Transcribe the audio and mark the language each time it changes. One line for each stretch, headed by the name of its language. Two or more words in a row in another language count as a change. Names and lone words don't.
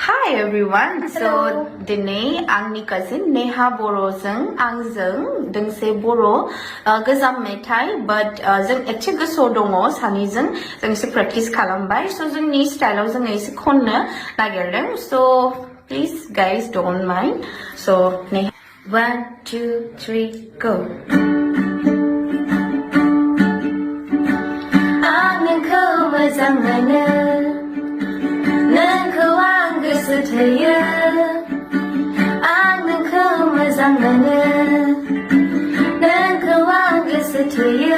English: Hi everyone. So today
Bodo: आंनि cousin Neha बर'जों आंजों दोंसे बर' गोजाम मेथाइ but जों एसे गोसोआव दङ सानैजों जों एसे प्रेक्टिस खालामबाय so जोंनि स्टाइलाव जों एसे खननो नागिरदों
English: so please guys don't mind so Neha 1 2 3 go
Bodo: आं नोंखौ मोजां मोनो नोंखौ आं गोसो थोयो आं नोंखौ मोजां मोनो नोंखौ आं गोसो थोयो